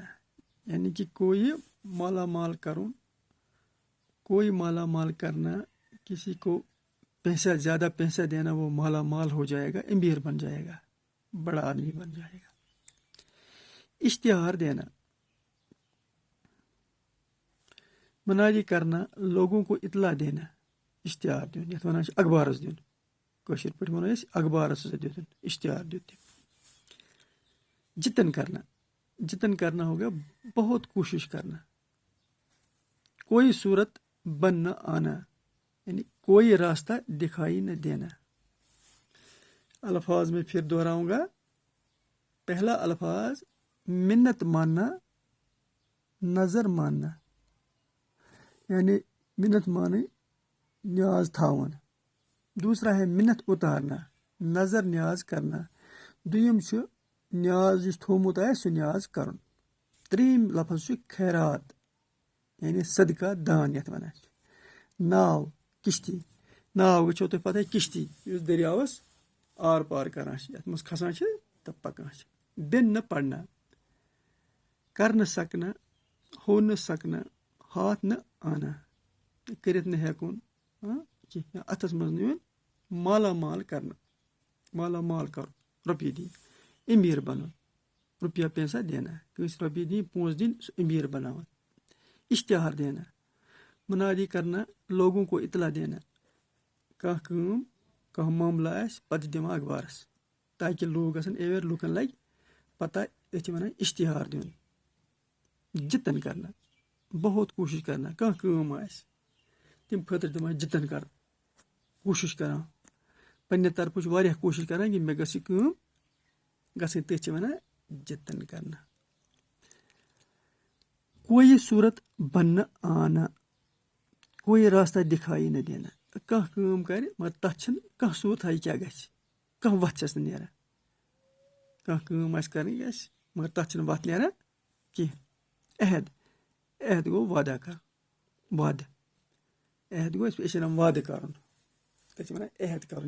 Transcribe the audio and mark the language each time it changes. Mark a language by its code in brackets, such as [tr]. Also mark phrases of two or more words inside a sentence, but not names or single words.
[ur] یعنی کہ کوئی مالا مال کروں، کوئی مالا مال کرنا، کسی کو پیسہ زیادہ پیسہ دینا، وہ مالا مال ہو جائے گا، امیر بن جائے گا، بڑا آدمی بن جائے گا. اشتہار دینا، منادی کرنا، لوگوں کو اطلاع دینا. [ks] اشتہار دیون یتھ ونان چھِ اخبارس دیون، کٲشِر پٲٹھۍ وَنو أسۍ اخبارس دیُن، اشتہار دیُن. [ur] جتن کرنا، جتن کرنا ہوگا بہت کوشش کرنا. کوئی صورت بن نہ آنا، یعنی کوئی راستہ دکھائی نہ دینا. الفاظ میں پھر دہراؤں گا. پہلا الفاظ منت ماننا، نظر ماننا، یعنی [ks] منت مانٕنۍ، نیاز تھاوُن. [ur] دوسرا ہے منت اتارنا، نظر نیاز کرنا. [ks] دوٚیِم چھُ نیاز یُس تھوٚومُت آسہِ سُہ نیاز کَرُن. ترٛیٚیِم لفظ چھُ خیرات، یعنی صدقہ دان یتھ ونان چھِ. ناو، کشتی. ناو چھو تۄہہِ پتہ کشتی یُس دٔریاوس آر پار کران چھِ، یتھ منٛز کھسان چھِ تہٕ پکان چھِ. [ur] بن نہ پڑھنا، کر نہ سکنا، ہو نہ سکنا، ہاتھ نہ آنا، [ks] کٔرِتھ نہٕ ہٮ۪کُن کینٛہہ، اتھس منٛز نہٕ یُن. [ur] مالا مال کرنا، [ks] مالا مال کرُن، رۄپیہِ دِنۍ. امیر بنُن، [ur] روپیہ پیسہ دینا، [ks] کٲنٛسہِ رۄپیہِ دِنۍ، پونٛسہٕ دِنۍ، سُہ امیر بناوُن. [ur] اشتہار دینا، منادی کرنا، لوگوں کو اطلاع دینا. [ks] کانٛہہ کٲم، کانٛہہ معاملہٕ آسہِ پتہٕ دِوان اخبارس تاکہِ لوٗکھ گژھن ایویر، لُکن لگہِ پتہ. أتھۍ چھِ ونان اشتہار دیُن. [ur] جتن کرنا، بہت کوٗشش کرنا. [ks] کانٛہہ کٲم آسہِ تمہِ خٲطرٕ دِوان جتن کران، کوٗشش کران، پننہِ طرفہٕ چھُ واریاہ کوٗشش کران کہِ مےٚ گٔژھ یہِ کٲم گژھٕنۍ. تٔتھۍ چھِ ونان [ur] جتن کرنا. کوئی صورت بن نہ آنا، کوئی راستہ دکھائی نہ دینا. [ks] کانٛہہ کٲم کرِ مگر تتھ چھنہٕ کانٛہہ صوٗرتھا یہِ کیاہ گژھِ، کانٛہہ وتھ چھس نہٕ نیران. کانٛہہ کٲم آسہِ کرٕنۍ آسہِ مگر تتھ چھنہٕ وتھ نیران کینٛہہ. عہد، عہد گوٚو وعدہ کرُن، وعدٕ. عہد گوٚو أسۍ چھِ ونان وعدٕ کرُن، تتھ چھِ ونان عہد کرُن.